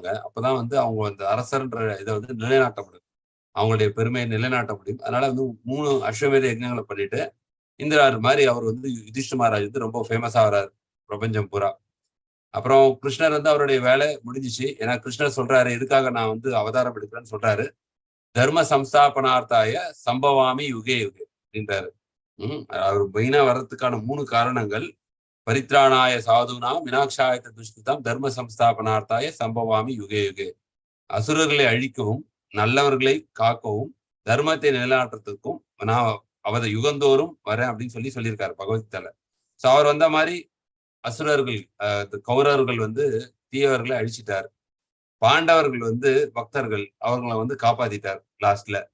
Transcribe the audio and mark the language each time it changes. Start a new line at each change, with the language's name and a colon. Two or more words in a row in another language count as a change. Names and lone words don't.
Tamil: அப்பதான் வந்து அவங்க அந்த அரசர்ன்ற இதை வந்து நிலைநாட்ட முடியும், அவங்களுடைய பெருமையை நிலைநாட்ட முடியும். அதனால வந்து 3 அஸ்வமேத யஜ்ஞங்களை பண்ணிட்டு இந்திரார் மாதிரி அவர் வந்து யுதிஷ்ட மகாராஜ் வந்து ரொம்ப ஃபேமஸா வர்றாரு பிரபஞ்சம் பூரா. அப்புறம் கிருஷ்ணர் வந்து அவருடைய வேலை முடிஞ்சிச்சு. ஏன்னா கிருஷ்ணர் சொல்றாரு, எதுக்காக நான் வந்து அவதாரம் எடுக்கிறேன்னு சொல்றாரு,
Sanskrit: धर्म संस्थापनार्थाय सम्भवामि युगे युगे
Tamil: அப்படின்றாரு. அவர் மெயினா வர்றதுக்கான 3 காரணங்கள்,
Sanskrit: परित्राणाय साधूनां विनाशाय दुष्कृताम् धर्म संस्थापनार्थाय सम्भवामि युगे युगे.
Tamil: அசுரர்களை அழிக்கவும் நல்லவர்களை காக்கவும் தர்மத்தை நிலைநாட்டுறதுக்கும் நான் அவத யுகந்தோறும் வரேன் அப்படின்னு சொல்லியிருக்காரு பகவத்கீதையில. சோ அவர் வந்த மாதிரி அசுரர்கள், கௌரவர்கள் வந்து தீயவர்களை அழிச்சிட்டார். பாண்டவர்கள் வந்து பக்தர்கள் அவர்களை வந்து காப்பாத்திட்டார் லாஸ்ட்ல.